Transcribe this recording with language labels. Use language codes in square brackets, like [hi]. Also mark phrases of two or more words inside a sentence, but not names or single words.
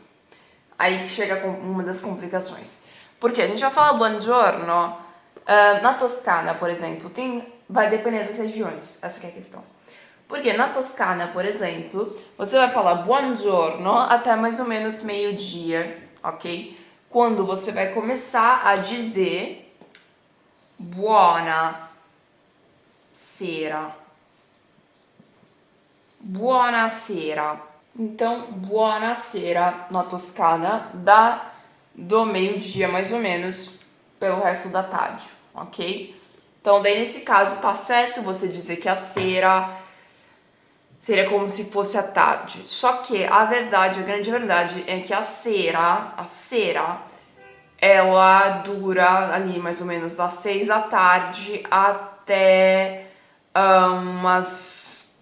[pt] Aí que chega uma das complicações. Porque a gente já fala buongiorno, na Toscana, por exemplo, vai depender das regiões, essa que é a questão. Porque na Toscana, por exemplo, você vai falar buongiorno até mais ou menos meio-dia, ok? Quando você vai começar a dizer [it] buona sera. [pt] Buonasera. Então, buonasera na Toscana dá do meio-dia mais ou menos pelo resto da tarde, ok? Então, daí nesse caso tá certo você dizer que a sera seria como se fosse a tarde. Só que a grande verdade é que a sera, ela dura ali mais ou menos das 6 da tarde até umas...